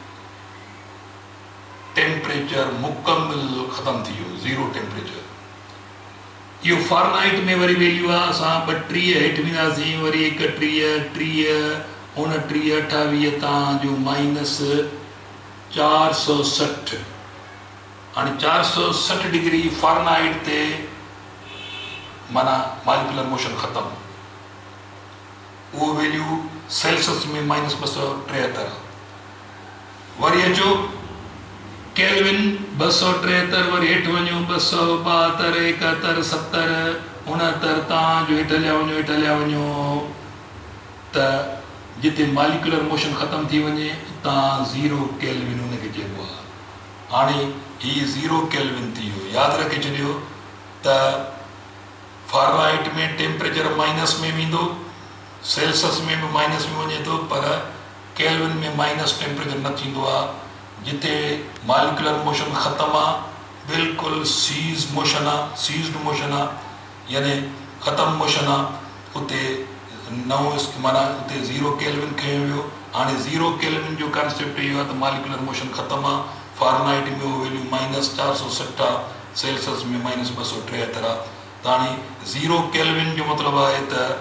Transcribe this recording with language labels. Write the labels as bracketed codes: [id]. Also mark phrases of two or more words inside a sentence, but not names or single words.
[sd] टेम्परेचर मुकमिल ख़तमु थी वियो 0 टेम्परेचर इहो फारेनहाइट में वरी वैल्यू आहे असां 32 हेठि वेंदासीं वरी 31 30 29 28 तव्हांजो -460 हाणे 460 डिग्री फारेनहाइट ते माना [en] molecular motion [sd] ख़त्म वो वैल्यू सेल्सियस में -273 वरी अचो केल्विन 273 वरी हेठि वञो 272 71 70 69 तव्हांजो हेठि हलिया वञो त जिते [en] molecular motion [sd] ख़त्म थी वञे तव्हां 0 केल्विन उनखे चइबो आहे हाणे हीउ 0 केल्विन थी वियो यादि रखे छॾियो त फारेनहाइट में टेम्परेचर माइनस में वेंदो सेल्सियस में भी माइनस में वञे थो पर केल्विन में माइनस टेम्परेचर न थींदो आहे जिते [en] molecular motion [sd] ख़त्म आहे बिल्कुलु [en] ceased motion [sd] आहे यानी ख़त्म मोशन आहे उते माना उते 0 केल्विन खयो वियो हाणे 0 केल्विन जो कॉन्सेप्ट इहो आहे त [en] molecular motion [sd] ख़त्म आहे फारेनहाइट में उहो वैल्यू -460 आहे सेल्सियस में -273 आहे त हाणे 0 केल्विन जो मतिलबु आहे त